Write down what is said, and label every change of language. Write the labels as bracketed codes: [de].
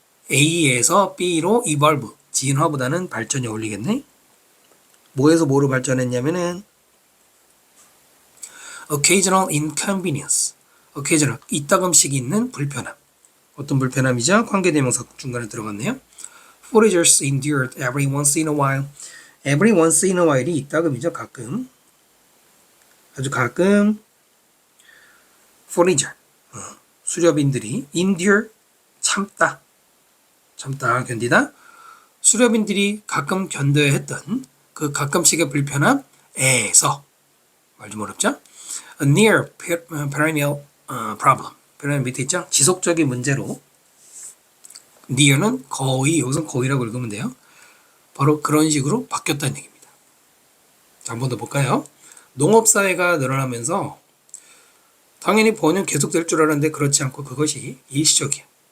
[ko] A에서 B로 evolve, 진화보다는 발전이 어울리겠네. 뭐에서 뭐로 발전했냐면은 [en] occasional inconvenience, [ko] occasional 이따금씩 있는 불편함. 어떤 불편함이죠? 관계대명사 중간에 들어갔네요. [en] Foragers endured every once in a while. every once in a while이 이따금이죠. [ko] 가끔. 아주 가끔 forager, 수렵인들이 endure 참다 견디다 수렵인들이 가끔 견뎌야 했던 그 가끔씩의 불편함에서 말 좀 어렵죠? [en] A near perennial problem. [ko] perennial 밑에 있죠? 지속적인 문제로 near는 거의 여기서 거의라고 읽으면 돼요. 바로 그런 식으로 바뀌었다는 얘기입니다. 자, 한 번 더 볼까요? 농업사회가 늘어나면서 당연히 번역 계속될 줄 알았는데 그렇지 않고 그것이 일시적이야.